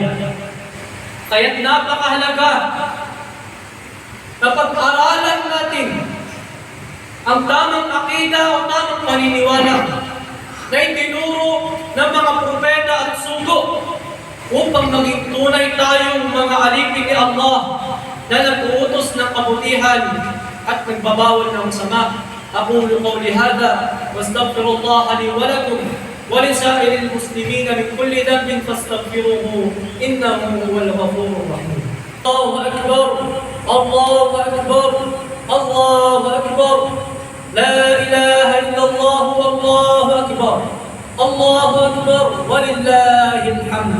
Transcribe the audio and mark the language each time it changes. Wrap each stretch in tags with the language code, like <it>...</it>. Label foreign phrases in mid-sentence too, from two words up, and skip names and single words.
<tl>Kaya't napakahalaga na pag-aralan natin ang tamang akida o tamang paniniwala na itinuro ng mga propeta at sugo upang maging tunay tayong mga alipin ni Allah na nag-uutos ng kabutihan at nagbabawal ng masama.</tl> <ar>أقول قولي هذا واستغفر الله لي ولكم ولسائر المسلمين من كل ذنب فاستغفروه إنه هو الغفور الرحيم. الله أكبر الله أكبر الله أكبر لا إله إلا الله والله أكبر الله أكبر ولله الحمد.</ar>